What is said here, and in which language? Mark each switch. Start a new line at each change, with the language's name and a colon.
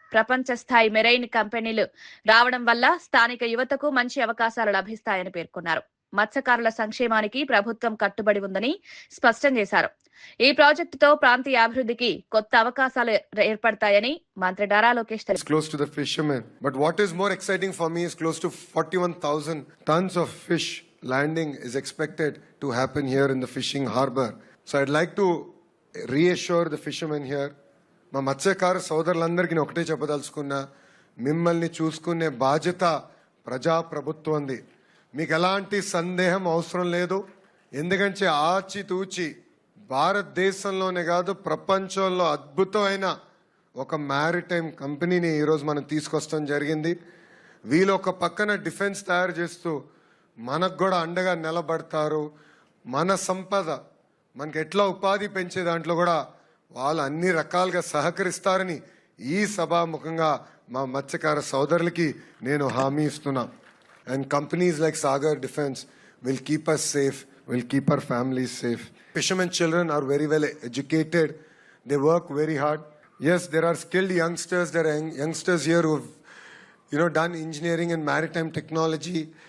Telugu: ప్రపంచ స్థాయి మెరైన్ కంపెనీలు రావడం వల్ల స్థానిక యువతకు మంచి అవకాశాలు లభిస్తాయని పేర్కొన్నారు. మత్స్యకారుల సంక్షేమానికి ప్రభుత్వం కట్టుబడి ఉందని స్పష్టం చేశారు. ఈ ప్రాజెక్టుతో ప్రాంతీయ అభివృద్ధికి కొత్త అవకాశాలు ఏర్పడతాయని మంత్రి నారా లోకేష్ తెలిపారు.
English: Close to the fishermen, but what is more exciting for me is close to 41,000 tons of fish landing is expected to happen here in the fishing harbor. So I'd like to reassure the fishermen here.
Telugu: మా మత్స్యకార సోదరులందరికీ నేను ఒకటే చెప్పదలుచుకున్నా, మిమ్మల్ని చూసుకునే బాధ్యత ప్రజాప్రభుత్వంది. మీకు ఎలాంటి సందేహం అవసరం లేదు. ఎందుకంటే ఆచితూచి భారతదేశంలోనే కాదు ప్రపంచంలో అద్భుతమైన ఒక మ్యారిటైమ్ కంపెనీని ఈరోజు మనం తీసుకొస్తాం జరిగింది. వీళ్ళు ఒక పక్కన డిఫెన్స్ తయారు చేస్తూ మనకు కూడా అండగా నిలబడతారు. మన సంపద మనకి ఎట్లా ఉపాధి పెంచే దాంట్లో కూడా వాళ్ళు అన్ని రకాలుగా సహకరిస్తారని ఈ సభాముఖంగా మా మత్స్యకార సోదరులకి నేను హామీ ఇస్తున్నా.
English: And companies like Sagar Defense will keep us safe, will keep our families safe. Fishermen children are very well educated. They work very hard. Yes, there are skilled youngsters. There are youngsters here who have, done engineering and maritime technology.